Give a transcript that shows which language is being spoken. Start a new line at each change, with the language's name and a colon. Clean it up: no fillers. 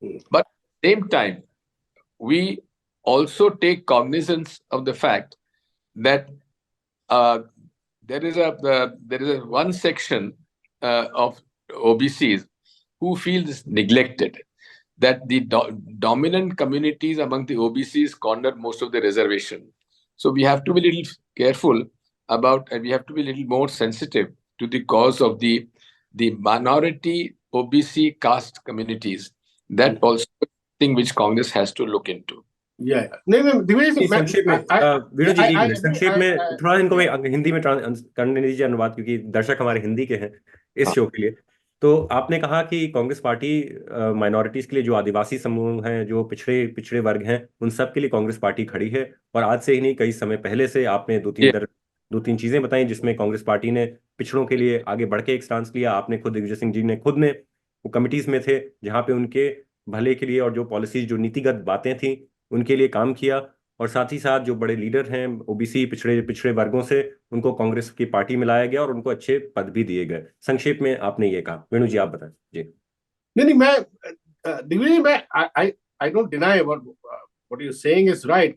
English: But at the same time, we also take cognizance of the fact that there is a one section of OBCs who feels neglected, that the dominant communities among the OBCs corner most of the reservation. So we have to be a little careful about, and we have to be a little more sensitive to the cause of the minority OBC caste communities. That also thing which Congress has to look into.
Hindi: नहीं दिग्विजय सिंह, संक्षेप में वीणु जी, एक minute संक्षेप में थोड़ा इनको मैं हिंदी में करने दीजिए अनुवाद, क्योंकि दर्शक हमारे हिंदी के हैं इस शो के लिए। तो आपने कहा कि कांग्रेस पार्टी माइनॉरिटीज के लिए, जो आदिवासी समूह हैं, जो पिछड़े वर्ग हैं, उन सब के लिए कांग्रेस पार्टी खड़ी है। और आज से ही नहीं, कई समय पहले से आपने दो तीन चीजें बताई जिसमें कांग्रेस पार्टी ने पिछड़ों के लिए आगे बढ़ के एक स्टांस लिया। आपने खुद, दिग्विजय सिंह जी ने खुद ने वो कमिटीज में थे जहां पे उनके भले के लिए और जो पॉलिसीज, जो नीतिगत बातें थी, उनके लिए काम किया। और साथ ही साथ जो बड़े लीडर हैं ओबीसी पिछड़े वर्गों से, उनको कांग्रेस की पार्टी में लाया गया और उनको अच्छे पद भी दिए गए। संक्षेप में आपने ये कहा। वेणु जी, आप बताएं जी।
English: नहीं, मैं दिग्विजय, मैं I don't deny what you're saying is right.